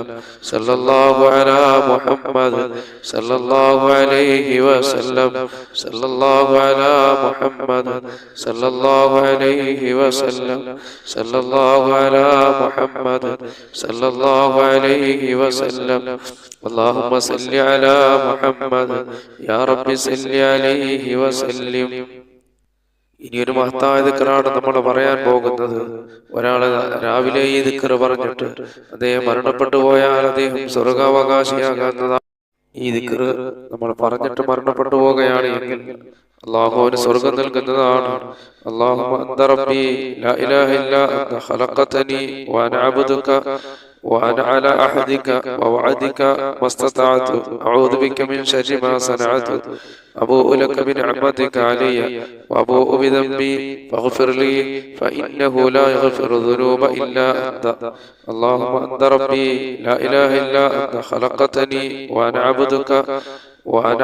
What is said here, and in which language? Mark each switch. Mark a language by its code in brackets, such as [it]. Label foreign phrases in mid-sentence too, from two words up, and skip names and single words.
[ar] صلى الله على محمد صلى الله عليه وسلم. صلى الله على محمد صلى الله عليه وسلم. صلى الله على محمد صلى الله عليه وسلم. اللهم صل على محمد يا رب صل عليه وسلم. [ml] ഇനിയൊരു മഹത്തായ ദിക്റാണ് നമ്മൾ പറയാൻ പോകുന്നത്. ഒരാള് രാവിലെ ഈ ദിക്റ് പറഞ്ഞിട്ട് അദ്ദേഹം മരണപ്പെട്ടു പോയാൽ അദ്ദേഹം സ്വർഗാവകാശിയാകുന്നതാണ്. ഈ ദിക്റ് നമ്മൾ പറഞ്ഞിട്ട് മരണപ്പെട്ടു പോവുകയാണ് എങ്കിൽ അള്ളാഹു അവന് സ്വർഗം നൽകുന്നതാണ്. [ar] اللهم أنت ربي لا إله إلا أنت خلقتني وأنا عبدك وأنا على أحدك ووعدك ما استطعت أعوذ بك من شر ما صنعت أبوء لك بنعمتك علي وأبوء بذنبي فاغفر لي فإنه لا يغفر الذنوب إلا أنت اللهم أنت ربي لا إله إلا أنت خلقتني وأنا عبدك وأنا